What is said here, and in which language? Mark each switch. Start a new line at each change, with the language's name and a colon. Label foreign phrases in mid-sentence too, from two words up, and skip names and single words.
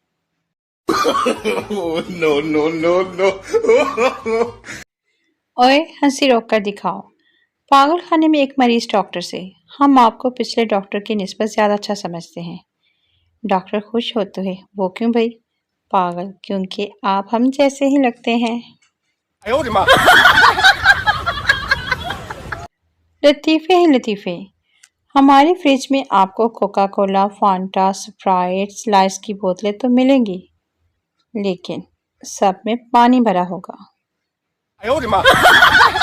English: No, no, no, no.
Hindi: ओए हंसी रोक कर दिखाओ। पागल खाने में एक मरीज डॉक्टर से, हम आपको पिछले डॉक्टर की निस्बत ज़्यादा अच्छा समझते हैं। डॉक्टर खुश होते हुए, वो क्यों भाई? पागल, क्योंकि आप हम जैसे ही लगते हैं।
Chinese: 哎呦我的妈！
Hindi: लतीफ़े ही लतीफ़े। हमारी फ्रिज में आपको कोका कोला, फांटा, स्प्राइट, स्लाइस की बोतलें तो मिलेंगी, लेकिन सब में पानी भरा होगा।
Chinese: 哎呦我的妈！